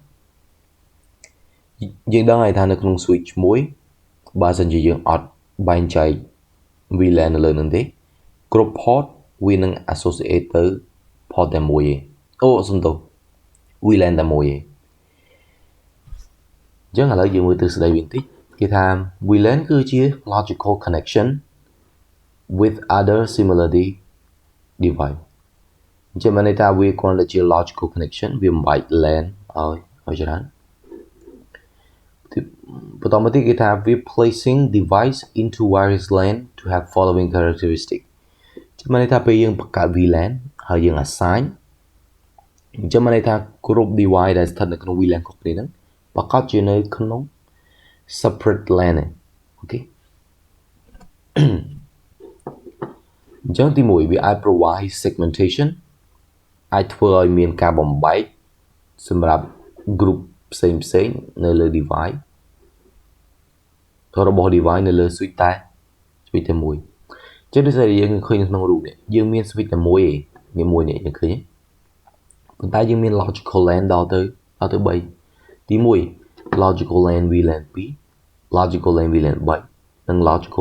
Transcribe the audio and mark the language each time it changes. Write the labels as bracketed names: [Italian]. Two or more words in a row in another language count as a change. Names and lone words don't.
[Khmer] យើងដឹងហើយថានៅក្នុង switch មួយបើសិនជាយើងអត់បែងចែក VLAN នៅលើនឹងទេគ្រប់ port វានឹង associate ទៅ port តែមួយឯងសំទោស VLAN តែមួយឯង អញ្ចឹងឥឡូវយើងមើលទ្រឹស្ដីវិញតិចគេថា VLAN គឺជា [English] logical connection with other similarly device [Khmer] អញ្ចឹងមានន័យថាវាគ្រាន់តែជា [English] logical connection [Khmer] វាមិនបាច់ LAN ឲ្យច្រើន បន្តមកទៀតគេថា [English] we placing device into wireless LAN to have following characteristic [Khmer] ចាំមានន័យថាពេលយើងបង្កើត VLAN ហើយយើង assign អញ្ចឹងមានន័យថាគ្រប់ device ដែលស្ថិតនៅក្នុង VLAN គ្រប់គ្នាហ្នឹងប្រកាសជានៅក្នុង [English] separate LAN [Khmer] អូខេ អញ្ចឹងទី1វាអាច [English] provide segmentation [Khmer] អាចធ្វើឲ្យមានការបំបែកសម្រាប់ group ផ្សេងនៅលើ device របស់ device នៅលើ switch តែមួយចឹងដូចតែយើងឃើញនៅក្នុងរូបនេះយើងមាន switch តែមួយឯងមានមួយនេះយើងឃើញប៉ុន្តែយើងមាន [English] logical LAN ដល់ទៅ3ទី1 logical LAN VLAN 2 logical LAN VLAN 3 [Khmer] និង logical